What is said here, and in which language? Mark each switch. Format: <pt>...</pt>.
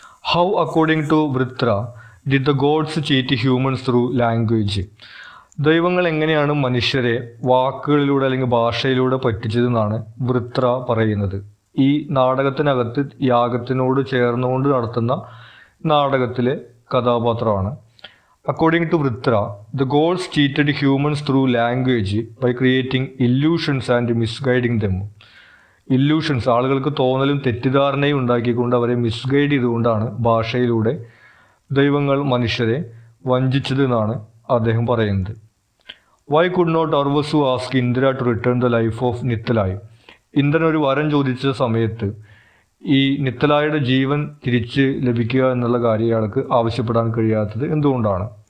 <en>How according to Vritra did the gods cheat humans through language?</en> <ml>ദൈവങ്ങൾ എങ്ങനെയാണ് മനുഷ്യരെ വാക്കുകളിലൂടെ അല്ലെങ്കിൽ ഭാഷയിലൂടെ പറ്റിച്ചതെന്നാണ് വൃത്ര പറയുന്നത്. ഈ നാടകത്തിനകത്ത് യാഗത്തിനോട് ചേർന്നുകൊണ്ട് നടത്തുന്ന നാടകത്തിലെ കഥാപാത്രമാണ്.</ml> <en>According to Vritra, the gods cheated humans through language by creating illusions and misguiding them.</en> <ml>Illusions, ആളുകൾക്ക് തോന്നലും തെറ്റിദ്ധാരണയും ഉണ്ടാക്കിക്കൊണ്ട് അവരെ മിസ്ഗൈഡ് ചെയ്തുകൊണ്ടാണ് ഭാഷയിലൂടെ ദൈവങ്ങൾ മനുഷ്യരെ വഞ്ചിച്ചത് എന്നാണ് അദ്ദേഹം പറയുന്നത്.</ml> <en>Why could not Arvasu ask Indra to return the life of Nittilai?</en> <ml>Indran ഒരു വരം ചോദിച്ച സമയത്ത് ഈ നിത്തലായുടെ ജീവൻ തിരിച്ച് ലഭിക്കുക എന്നുള്ള കാര്യം അയാൾക്ക് ആവശ്യപ്പെടാൻ കഴിയാത്തത് എന്തുകൊണ്ടാണ്?</ml>